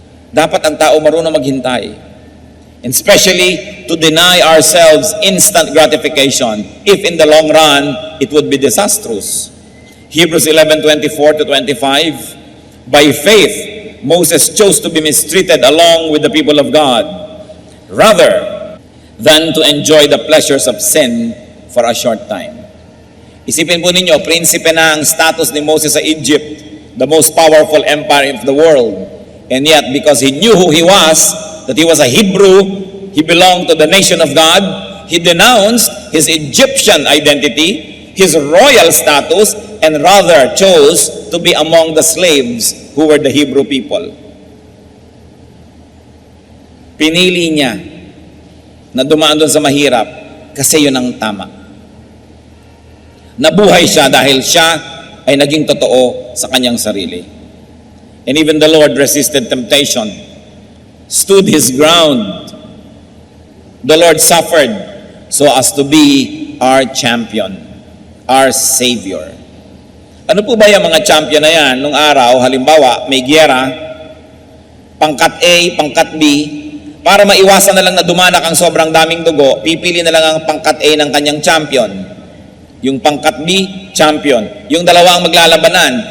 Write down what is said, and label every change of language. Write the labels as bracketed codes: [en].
[tl] Dapat ang tao marunong maghintay. [en] And especially to deny ourselves instant gratification if in the long run it would be disastrous. Hebrews 11:24 to 25. By faith, Moses chose to be mistreated along with the people of God rather than to enjoy the pleasures of sin for a short time. [tl] Isipin po ninyo, prinsipe na ang status ni Moses sa Egypt, [en] the most powerful empire of the world. And yet, because he knew who he was, that he was a Hebrew, he belonged to the nation of God, he denounced his Egyptian identity, his royal status, and rather chose to be among the slaves who were the Hebrew people. [tl] Pinili niya na dumaan doon sa mahirap kasi yun ang tama. Nabuhay siya dahil siya ay naging totoo sa kanyang sarili. [en] And even the Lord resisted temptation, stood His ground. The Lord suffered so as to be our champion, our Savior. [tl] Ano po ba yung mga champion na yan? Nung araw, halimbawa, may giyera, pangkat A, pangkat B, para maiwasan na lang na dumanak ang sobrang daming dugo, pipili na lang ang pangkat A ng kanyang champion. Yung pangkat B, champion. Yung dalawa ang maglalabanan.